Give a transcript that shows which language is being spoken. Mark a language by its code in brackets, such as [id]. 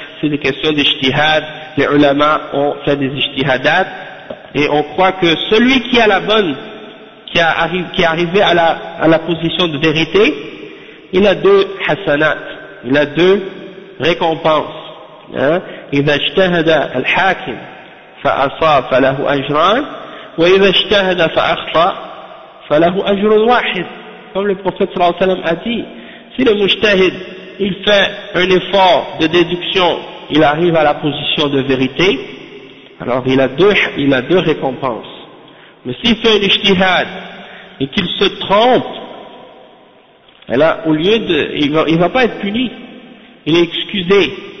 [fr] C'est des questions d'ijtihad. Les ulama ont fait des ijtihadat et on croit que celui qui a la bonne, qui est arrivé à la position de vérité, il a deux hasanat, il a deux récompenses. Hein? [ar] إذا اجتهد الحاكم فأصاب فله أجران وإذا اجتهد فأخطأ فله أجر واحد. [fr] Comme le prophète صلى الله عليه وسلم a dit, si le mujtahid il fait un effort de déduction, il arrive à la position de vérité, alors il a deux récompenses. Mais s'il fait un ijtihad et qu'il se trompe, alors au lieu de, il va pas être puni, il est excusé.